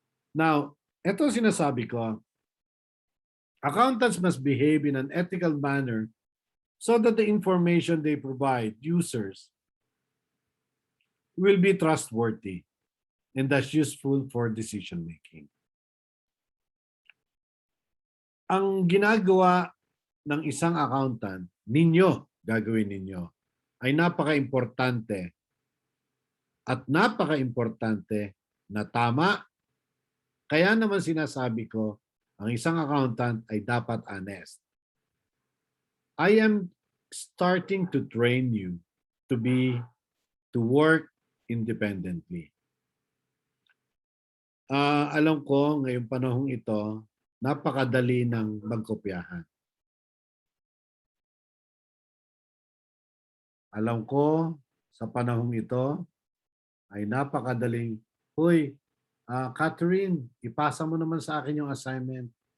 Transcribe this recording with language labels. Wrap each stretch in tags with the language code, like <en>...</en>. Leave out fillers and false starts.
<en>Now,</en> <tl>ito sinasabi ko,</tl> <en>accountants must behave in an ethical manner so that the information they provide users will be trustworthy and thus useful for decision making.</en> <tl>Ang ginagawa ng isang accountant, gagawin ninyo, ay napaka-importante at napaka-importante na tama. Kaya naman sinasabi ko, ang isang accountant ay dapat honest.</tl> <en>I am starting to train you to work independently.</en> <tl>Alam ko ngayong panahong ito, napakadali ng magkopyahan. Alam ko sa panahong ito ay napakadaling, "Hoy, Catherine, ipasa mo naman sa akin yung assignment."</tl>